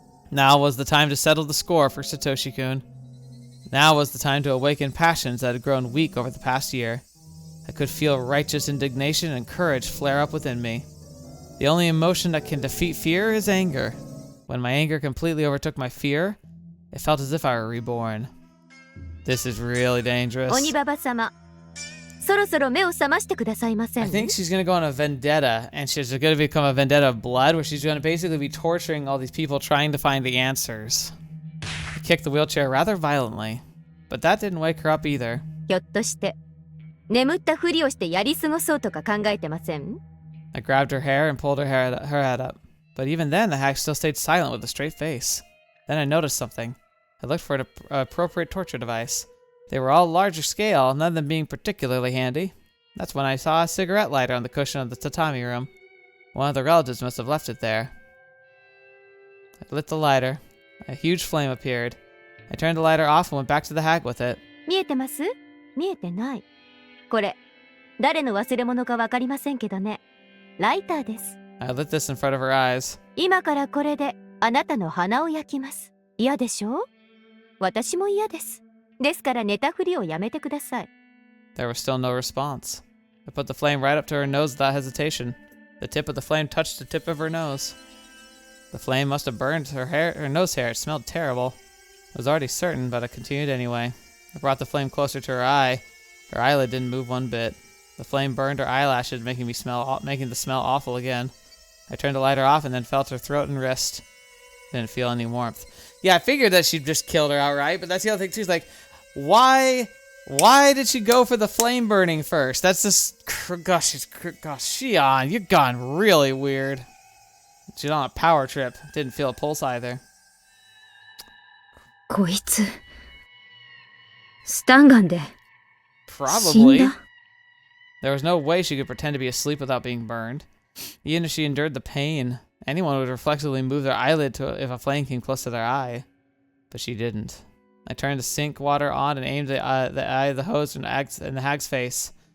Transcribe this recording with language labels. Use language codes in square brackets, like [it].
[en] Now was the time to settle the score for Satoshi-kun. Now was the time to awaken passions that had grown weak over the past year. I could feel righteous indignation and courage flare up within me. The only emotion that can defeat fear is anger. When my anger completely overtook my fear, it felt as if I were reborn. This is really dangerous. [ja] 鬼ババ様、そろそろ目を覚ましてくださいません。 [en] I think she's going to go on a vendetta, and she's going to become a vendetta of blood, where she's going to basically be torturing all these people trying to find the answers. He kicked the wheelchair rather violently, but that didn't wake her up either. [ja] ひょっとして眠ったふりをしてやり過ごそうとか考えてません？ [en] I grabbed her hair and pulled her head up, but even then the hag still stayed silent with a straight face. Then I noticed something. I looked for an appropriate torture device. They were all larger scale, none of them being particularly handy. That's when I saw a cigarette lighter on the cushion of the tatami room. One of the relatives must have left it there. I lit the lighter. A huge flame appeared. I turned the lighter off and went back to the hag with it. [ja] 見えてます？見えてない。これ誰の忘れ物かわかりませんけどね。ライターです。 [en] I lit this in front of her eyes. [ja] 今からこれであなたの鼻を焼きます。嫌でしょ？私も嫌です。ですから寝たふりをやめてください。 [en] There was still no response. I put the flame right up to her nose without hesitation. The tip of the flame touched the tip of her nose. The flame must have burned her nose hair. It smelled terrible. I was already certain, but I continued anyway. I brought the flame closer to her eye. Her eyelid didn't move one bit. The flame burned her eyelashes, making the smell awful again. I turned the lighter off and then felt her throat and wrist. Didn't feel any warmth. Yeah, I figured that she'd just killed her outright, but that's the other thing too. Is like, why did she go for the flame burning first? That's just, gosh, Shion, you've gone really weird. She's on a power trip. Didn't feel a pulse either. [ja] こいつ、スタンガンで死ん [en] Probably. [ja] だ。 [en] There was no way she could pretend to be asleep without being burned. Even if she endured the pain, anyone would reflexively move their eyelid if a flame came close to their eye. But she didn't. I turned the sink water on and aimed the eye of the hose in the hag's face.